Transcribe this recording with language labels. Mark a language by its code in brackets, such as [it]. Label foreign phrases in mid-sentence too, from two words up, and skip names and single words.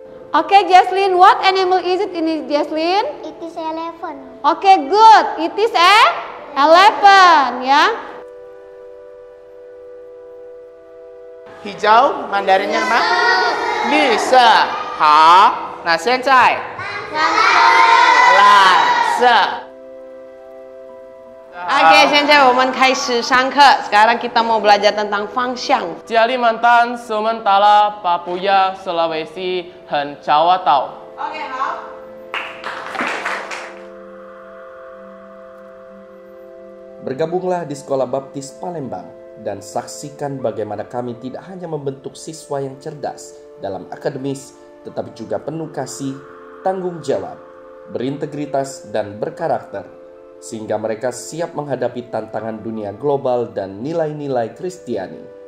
[en] Okay, Jaslyn, what animal is it in Jaslyn? It is elephant. Okay, good. It is a elephant, ya. [id] Hijau Mandarinnya apa? [zh] 绿色。好，那现在蓝色。 [id] Oke, [zh] 现在我们开始上课。 [id] Sekarang kita mau belajar tentang 方向。 Kalimantan, Sumatera, Papua, Sulawesi, dan Jawa Tau. [zh] Oke, 好。 [id] Bergabunglah di Sekolah Baptis Palembang dan saksikan bagaimana kami tidak hanya membentuk siswa yang cerdas dalam akademis, tetapi juga penuh kasih, tanggung jawab, berintegritas, dan berkarakter, sehingga mereka siap menghadapi tantangan dunia global dan nilai-nilai Kristiani.